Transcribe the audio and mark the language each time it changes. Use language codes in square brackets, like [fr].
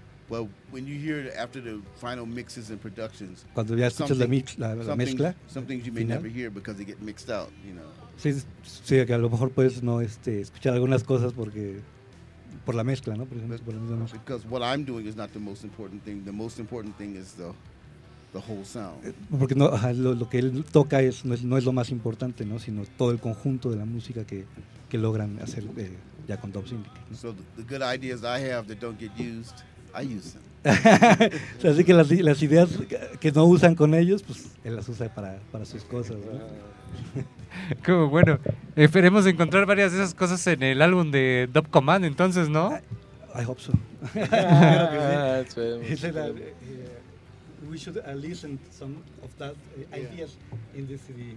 [en] But when you hear it after the final mixes and productions, [es] cuando ya escuchas la mezcla, [en] some things you may final. Never hear because they get mixed out, you know. [es] Sí, que a lo mejor puedes no escuchar algunas cosas porque por la mezcla, ¿no? Por ejemplo, por la misma mezcla. [en] Because what I'm doing is not the most important thing. The most important thing is the whole sound. [es] Porque no, lo que él toca es no es lo más importante, ¿no? Sino todo el conjunto de la música que logran hacer ya con Dub Syndicate, ¿no? [en] So the good ideas I have that don't get used, I use them. [es] Así que las ideas que no usan con ellos, pues él las usa para sus cosas, ¿no? Como bueno, esperemos encontrar varias de esas cosas en el álbum de Dub Command, entonces, ¿no? [en] I hope so. We should listen some of that ideas in this CD.